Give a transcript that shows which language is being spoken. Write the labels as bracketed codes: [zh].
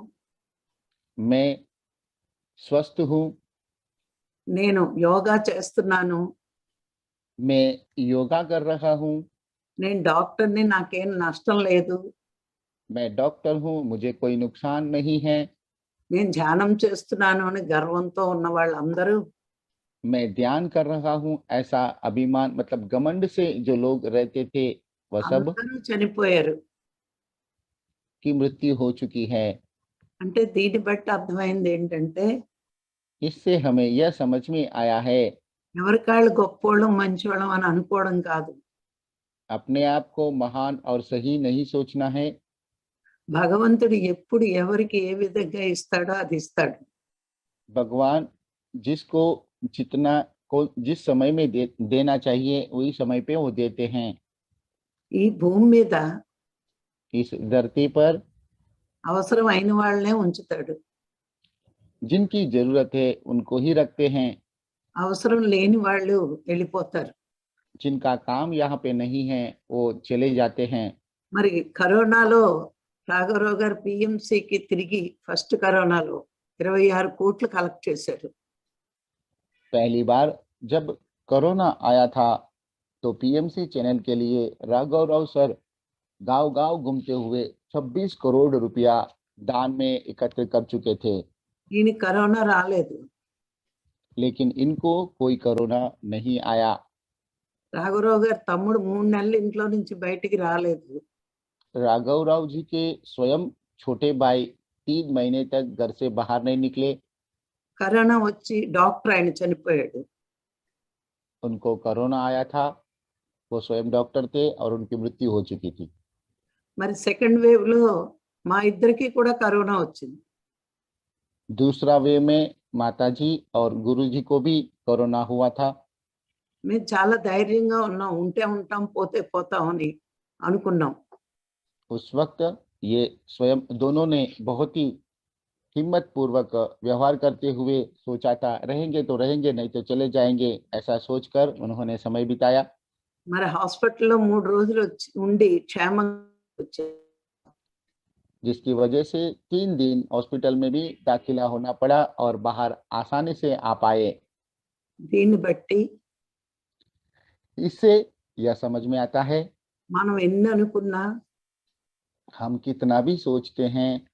[hi] मैं स्वस्थ हूँ, [te] నేను యోగా చేస్తున్నాను, [hi] मैं योगा कर रहा हूँ, [te] నేను డాక్టర్ని, నాకేం నష్టం లేదు, [hi] मैं डॉक्टर हूँ, मुझे कोई नुकसान नहीं है, [te] నేను ధ్యానం చేస్తున్నాను అని గర్వంతో ఉన్న వాళ్ళందరూ [hi] मैं ध्यान कर रहा हूँ, ऐसा अभिमान मतलब घमंड से जो लोग रहते थे वह सब [te] అందరూ చనిపోయారు. [hi] की मृत्यु हो चुकी है। [te] అంటే దీన్ని బట్టి అర్థమైంది ఏంటంటే [hi] इससे हमें यह समझ में आया है, [te] ఎవరికాళ్ళు గొప్పోళ్ళం మంచోళ్ళం అని అనుకోవడం కాదు. [hi] अपने आप को महान और सही नहीं सोचना है। [te] భగవంతుడు ఎప్పుడు ఎవరికి ఏ విధంగా ఇస్తాడో అది ఇస్తాడు. [hi] भगवान जिसको जितना को जिस समय में देना चाहिए वही समय पे वो देते हैं। [te] ఈ భూమి మీద [hi] इस धरती पर [te] అవసరం అయిన వాళ్ళనే ఉంచుతాడు, [hi] जिनकी जरूरत है उनको ही रखते हैं, [te] అవసరం లేని వాళ్ళు వెళ్ళిపోతారు. [hi] जिनका काम यहाँ पे नहीं है वो चले जाते हैं। [te] మరి కరోనాలో రాఘవరావు గారు పిఎంసికి తిరిగి ఫస్ట్ కరోనాలో 26 కోట్లు కలెక్ట్ చేశారు. [hi] पहली बार जब कोरोना आया था तो पीएमसी चैनल के लिए राघव राव सर गांव-गांव घूमते हुए 26 करोड़ रुपया दान में एकत्र कर चुके थे, [te] ఈయన కరోనా రాలేదు. [hi] लेकिन इनको कोई कोरोना नहीं आया। [te] రాఘవరావు గారు తమ్ముడు 3 నెలలు ఇంట్లో నుంచి బయటికి రాలేదు. [hi] राघव राव जी के स्वयं छोटे भाई 3 महीने तक घर से बाहर नहीं निकले। [te] కరోనా వచ్చి డాక్టర్ ఆయన చనిపోయాడు. [hi] उनको कोरोना आया था, वो स्वयं डॉक्टर थे और उनकी मृत्यु हो चुकी थी। [te] మరి సెకండ్ వేవ్ లో మా ఇద్దరికి కూడా కరోనా వచ్చింది. [hi] दूसरा वे में माताजी और गुरुजी को भी कोरोना हुआ था। [te] మేము చాలా ధైర్యంగా ఉన్నాం, ఉంటే ఉంటాం పోతే పోతాం అని అనుకున్నాం. [hi] उस वक्त ये स्वयं दोनों ने बहुत ही हिम्मत पूर्वक व्यवहार करते हुए सोचा था, रहेंगे तो रहेंगे नहीं तो चले जाएंगे, ऐसा सोचकर उन्होंने समय बिताया। [te] మరి హాస్పిటల్లో 3 రోజులు ఉండి క్షేమంగా వచ్చారు. [hi] जिसकी वजह से 3 दिन हॉस्पिटल में भी दाखिला होना पड़ा और बाहर आसानी से आ पाए। [te] దీన్ని బట్టి [hi] इससे यह समझ में आता है [te] మనం ఎన్ని అనుకున్నా, [hi] हम कितना भी सोचते हैं,